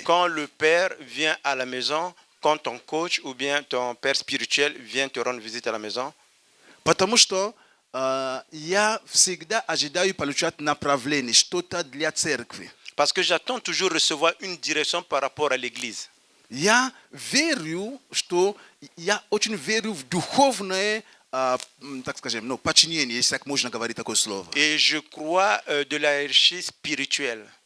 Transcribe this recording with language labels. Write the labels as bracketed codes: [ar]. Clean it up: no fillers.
[fr] quand le père vient à la maison, quand ton coach ou bien ton père spirituel vient te rendre visite à la maison. [ru] Потому что я всегда ожидаю получать направление, что-то для церкви. [fr] Parce que j'attends toujours recevoir une direction par rapport à l'église. [ru] Я верю, что я очень верю в духовное, так скажем, подчинение, если так можно говорить такое слово. [fr] Et je crois de la hiérarchie spirituelle.